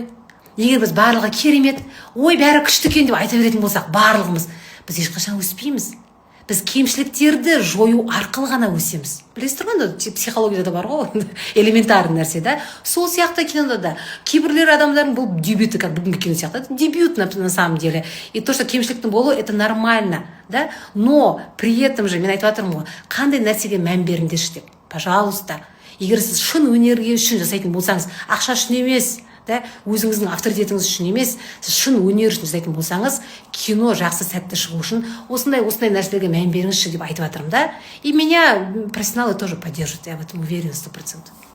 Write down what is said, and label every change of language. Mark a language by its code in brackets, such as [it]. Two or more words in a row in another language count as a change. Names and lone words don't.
[kk] Егер біз барлығы керемет, ой бәрі күшті екен деп айта беретін болсақ, барлығымыз, біз ешқашан өспейміз. Біз кемшіліктерді жою арқылы ғана өсеміз. Білесіздер ғой, психологияда бар ғой, элементарный нәрсе, да? Сол сияқты кинода да. Кейбірлер адамдардың бұл дебюты, как бүгінгі кино сияқты, [ru] дебют на самом деле. И то, что [kk] кемшіліктің болу, [ru] это нормально, да? Но при этом же, [kk] мен айтып жатырмын ғой, қандай нәрсеге мән беріңдерші деп. Пожалуйста. Егер сіз шын өнерге үшін жасайтын болсаңыз, ақша үшін емес, да, өзіңіздің авторитетіңіз үшін емес, сіз шын өнер үшін жасайтын болсаңыз, кино жақсы сәтті шығу үшін осындай нәрселерге мән беріңізші деп айтып жатырмын, да. [ru] И меня профессионалы тоже поддержат, я в этом уверена 100%.